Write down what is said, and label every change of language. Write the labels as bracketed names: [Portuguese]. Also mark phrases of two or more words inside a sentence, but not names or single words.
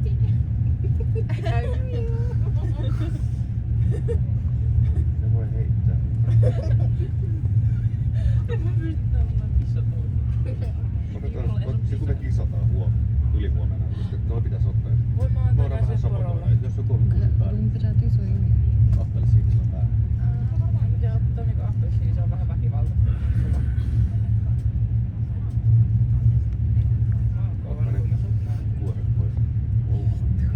[Finnish] Se voi heittää. Se kun me kisataan ylihuomenna, niin noi pitäis ottaa. Voidaan vähän sabotoida, että jos joku on kuultaan, [Hindi] रूम पे जाती सोई हुई [Finnish] appelsiinilla päähän. Pitää ottaa niinku appelsiini, se on vähän väkivalta. Ottaa ne kuoret pois.